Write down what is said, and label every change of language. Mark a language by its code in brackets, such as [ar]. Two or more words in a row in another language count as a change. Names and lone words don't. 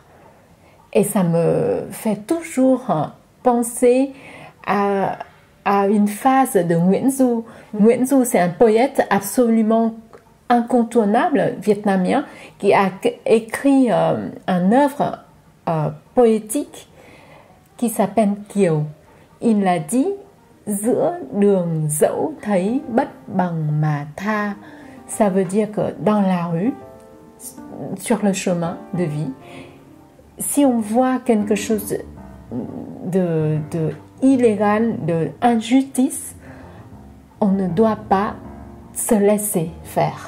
[fr] Et ça me fait toujours penser à une phase de Nguyễn Du. Nguyễn Du, c'est un poète absolument incontournable vietnamien qui a écrit une œuvre poétique qui s'appelle Kiều. Il a dit [vi] giữa đường dẫu thấy bất bằng mà tha. [fr] Ça veut dire que dans la rue, sur le chemin de vie, si on voit quelque chose de illégal, de injustice, on ne doit pas se laisser faire.